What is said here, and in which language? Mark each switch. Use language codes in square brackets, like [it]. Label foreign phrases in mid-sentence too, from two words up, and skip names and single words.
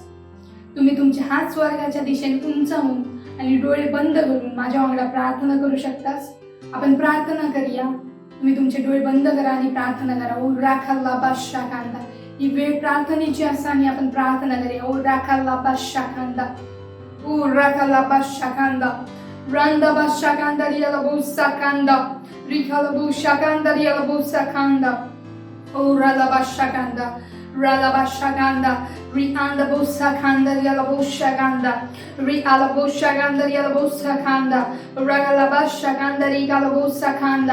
[mr] तुम्ही तुमचे हात स्वर्गाच्या दिशेने उंचावून आणि डोळे बंद करून माझ्या वांगडा प्रार्थना करू शकतास. आपण प्रार्थना करूया. तुम्ही तुमचे डोळे बंद करा आणि प्रार्थना करा. ओ राखाल्ला बादशा कांदा. ही वेळ प्रार्थनेची असा आणि आपण प्रार्थना करूया. ओ राखाल्ला बादशा कांदा. ओ राखाल्ला बादशा कांदा. Randa bashakanda riala busakanda. Rikala bushakanda riala busakanda. Oh rala bashakanda. Rala bashakanda. Rianda busakanda riala bushakanda. Riala bushakanda riala busakanda. Ragala bashakanda rigala busakanda.